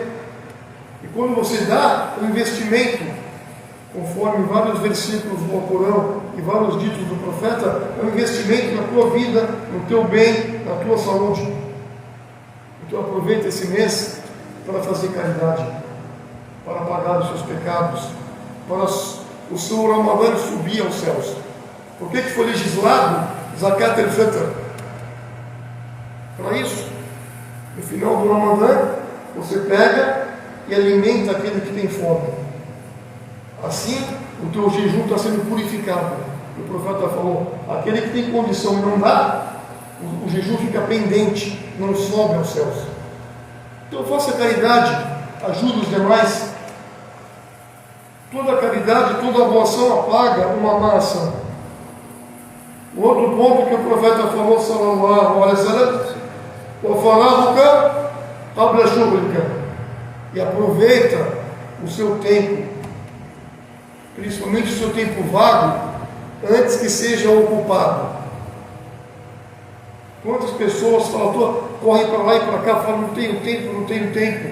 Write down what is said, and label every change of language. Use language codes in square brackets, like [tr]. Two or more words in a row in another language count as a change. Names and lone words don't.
[pt] E quando você dá um investimento, conforme vários versículos do Alcorão e vários ditos do profeta, é um investimento na tua vida, no teu bem, na tua saúde. Então aproveita esse mês para fazer caridade, para pagar os seus pecados, para o seu Ramadã subir aos céus. Por que foi legislado Zakat al-Fitr? Para isso. No final do Ramadã, você pega e alimenta aquele que tem fome. Assim, o teu jejum está sendo purificado. O profeta falou: aquele que tem condição e não dá, o jejum fica pendente, não sobe aos céus. Então faça caridade, ajude os demais. Toda caridade, toda boa ação apaga uma má ação. O outro ponto que o profeta falou, [ar] صلى الله عليه وسلم, وَفَرَغُكَ قَبْلَ شُغْلِكَ, [pt] e aproveita o seu tempo, principalmente o seu tempo vago, antes que seja ocupado. Quantas pessoas falam, correm para lá e para cá, falam, não tenho tempo, não tenho tempo.